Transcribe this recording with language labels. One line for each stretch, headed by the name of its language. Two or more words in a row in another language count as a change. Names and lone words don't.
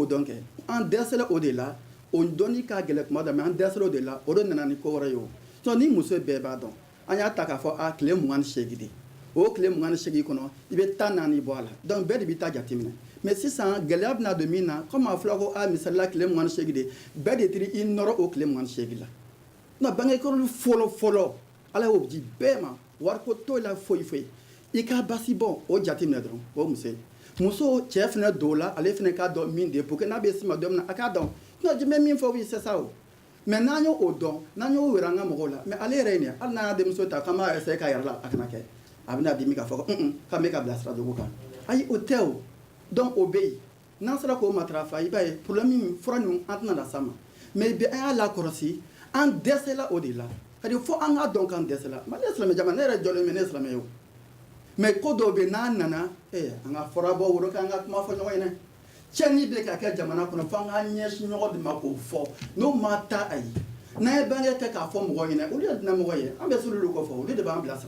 Bambara: dɔn kɛ an dɛsɛra o de la o dɔnni ka gɛlɛn tuma dɔ mais an dɛsɛra o de la o de nana ni ko wɛrɛ ye o sinon ni muso bɛɛ b'a dɔn an y'a ta k'a fɔ tile 28 de o tile 28 kɔnɔ i bɛ 14 bɔ a la donc bɛɛ de bɛ taa jateminɛ mais sisan gɛlɛya bɛna don min na comme a fɔra ko misalila tile 28 de bɛɛ de tiri i nɔrɔ o tile 28 la non bange kɔlɔsi fɔlɔ ala y'o di bɛɛ ma wariko t'o la foyi i ka basi bɔ o jateminɛ dɔrɔn o muso cɛ fana don la ale fana k'a dɔn min de
French: pour que
Bambara: n'a bɛ sima don min na a k'a dɔn
French: non je
Bambara: bɛ min fɔ
French: oui c'est ça
Bambara: o mais n'an y'o dɔn n'an y'o yira an ka mɔgɔw la mais ale yɛrɛ ye nin hali n'an y'a denmuso ta k'an b'a essayer k'a yɛrɛ la a kana kɛ a bɛna dimi k'a fɔ k'an bɛ ka bila sira jugu kan ayi o tɛ o donc o bɛ yen n'an sera k'o matarafa i b'a ye problème min fura ninnu an tɛna na s'a ma mais bi an y'a lakɔlɔsi an dɛsɛla o de la
French: c'est à dire
Bambara: fo an k'a dɔn k'an dɛsɛla mali ye silamɛ jamana ne yɛrɛ jɔlen bɛ ne ye silamɛ ye o mais ko dɔw bɛ n'an nana an ka fɔra bɔ woro k'an ka kuma fɔ ɲɔgɔn ye dɛ tiɲɛni bɛ ka kɛ jamana kɔnɔ fo an ka ɲɛsin ɲɔgɔn de ma k'o fɔ n'o ma taa a ye n'an ye bange kɛ k'a fɔ mɔgɔw ɲɛna olu ye dunan mɔgɔ ye an bɛ s'olu kɔ fɔ olu de b'an bilasira